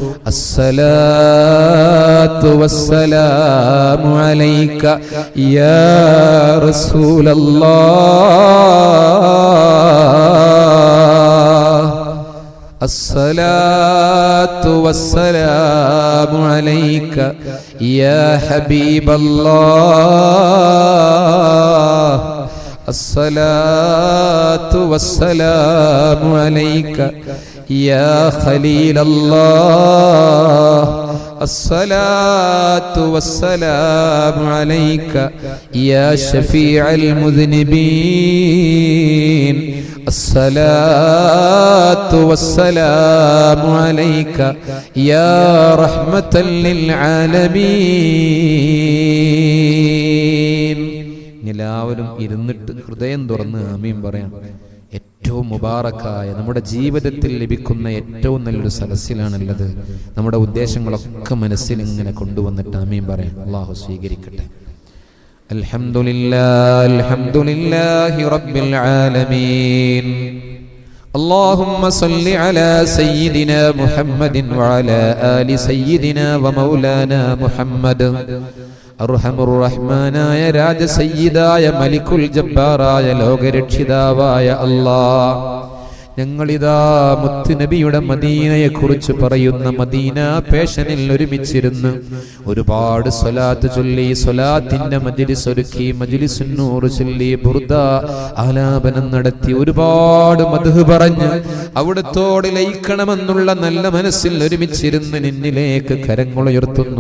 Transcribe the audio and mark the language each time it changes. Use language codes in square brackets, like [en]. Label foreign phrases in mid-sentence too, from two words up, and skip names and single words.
[ar] الصلاة والسلام عليك يا رسول الله الصلاة والسلام عليك يا حبيب الله الصلاة والسلام عليك يا خليل الله الصلاة والسلام عليك يا شفيع المذنبين الصلاة والسلام عليك يا رحمة للعالمين. [ml] എല്ലാവരും ഇരുന്നിട്ട് ഹൃദയം തുറന്ന് ആമീൻ പറയാം. ഏറ്റവും മുബാറക്കായ നമ്മുടെ ജീവിതത്തിൽ ലഭിക്കുന്ന ഏറ്റവും നല്ലൊരു സദസ്സിലാണുള്ളത്. നമ്മുടെ ഉദ്ദേശങ്ങളൊക്കെ മനസ്സിൽ ഇങ്ങനെ കൊണ്ടുവന്നിട്ട് ആമീൻ പറയാം. അല്ലാഹു സ്വീകരിക്കട്ടെ. [ar] الحمد لله الحمد لله رب العالمين. اللهم صل على سيدنا محمد وعلى آل سيدنا ومولانا محمد. [ml] അർഹമുർ റഹ്മാനായ രാജസയ്യിദായ മലിക്കുൽ ജബ്ബാറായ ലോകരക്ഷിതാവായ അല്ലാഹ്, ഞങ്ങളിതാ മുത്തുനബിയുടെ മദീനയെ കുറിച്ച് പറയുന്ന മദീന പേഷനിൽ ഒരുമിച്ചിരുന്ന് ഒരുപാട് സ്വലാത്ത് ചൊല്ലി, സ്വലാത്തിന്റെ മജ്ലിസ് ഒരുക്കി, മജ്ലിസുൻ നൂർ ചൊല്ലി, ബുർദ ആലാപനം നടത്തി, ഒരുപാട് മദ്ഹ് പറഞ്ഞ് അവിടത്തോട് ലയിക്കണമെന്നുള്ള നല്ല മനസ്സിൽ ഒരുമിച്ചിരുന്ന് നിന്നിലേക്ക് കരങ്ങളുയർത്തുന്നു.